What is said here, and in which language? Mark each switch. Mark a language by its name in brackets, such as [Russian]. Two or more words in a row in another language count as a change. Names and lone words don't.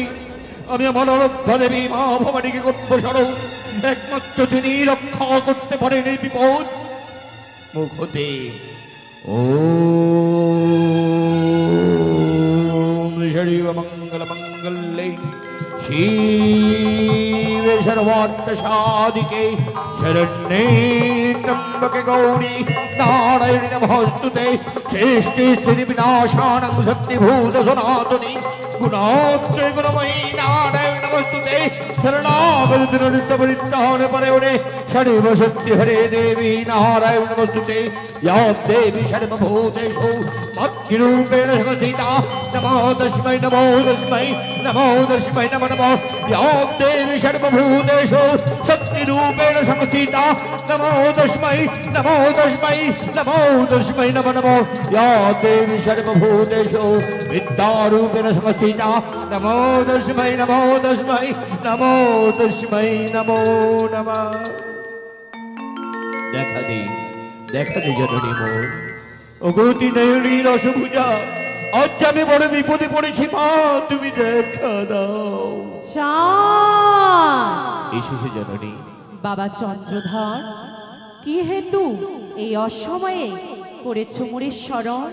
[Bangla] আমি আমার অরক্ষা দেবী মা ভবানীকে করবো স্মরণ। একমাত্র তিনি রক্ষা করতে পারেন এই বিপদ মুখ হতে। [Sanskrit] ওম শৈব মঙ্গল মঙ্গলে শিবে সর্বার্থ সাধিকে শরণ্যে ত্র্যম্বকে গৌরী নারায়ণী নমস্তুতে। সৃষ্টি স্থিতি বিনাশানং সত্যিভূত সনাতনী গুণাত্রে গুণময়ী নারায়ণ নমস্তুতে। শরণাগত নিত্য পরিত্রাণ পরে ষড়েব সত্যি হরে দেবী নারায়ণ নমস্তুতে। या देवी सर्वभूतेषु भक्तिरूपेण संस्थिता नमो तस्मै नमो तस्मै नमो तस्मै नमो नमः। या देवी सर्वभूतेषु शक्तिरूपेण संस्थिता नमो तस्मै नमो तस्मै नमो तस्मै नमो नमः। या देवी सर्वभूतेषु विद्यारूपेण संस्थिता नमो तस्मै नमो तस्मै नमो तस्मै नमो नमः। [Bangla] দেখা দে দেখা দে জননী মোর, অগতি নয়নী রসভুজা, আজ আমি বড় বিপদে পড়েছি মা, তুমি দেখা দাও। এসেছে জননী। বাবা চন্দ্রধর, কি হেতু এই অসময়ে করেছ মোরে স্মরণ?